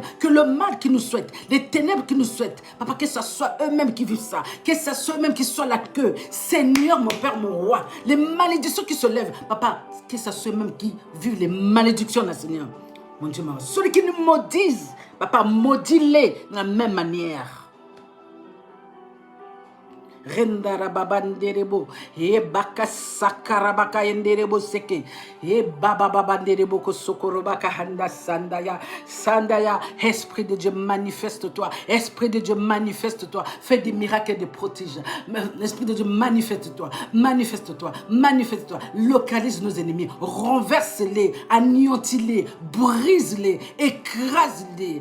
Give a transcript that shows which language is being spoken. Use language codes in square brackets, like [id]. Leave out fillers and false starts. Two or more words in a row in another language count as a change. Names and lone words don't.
[fr] Que le mal qui nous souhaite. Les ténèbres qui nous souhaitent. Papa, que ce soit eux-mêmes qui vivent ça. Que ce soit eux-mêmes qui soient la queue. Seigneur, mon Père, mon roi. Les malédictions qui se lèvent. Papa, que ce soit eux-mêmes qui vivent les malédictions, là, Seigneur. Mon Dieu, mon ceux qui nous maudissent, papa, maudis-les de la même manière. Rendara babanderebo e baka sakarabaka yenderebo seke e baba babanderebo ko sokorobaka handa sandaya. Esprit de Dieu, manifeste-toi. Esprit de Dieu, manifeste-toi. Fais des miracles et des prodiges. Esprit de Dieu, manifeste-toi. Manifeste-toi. Manifeste-toi. Localise nos ennemis. Renverse-les. Anéantis-les. Brise-les. Écrase-les.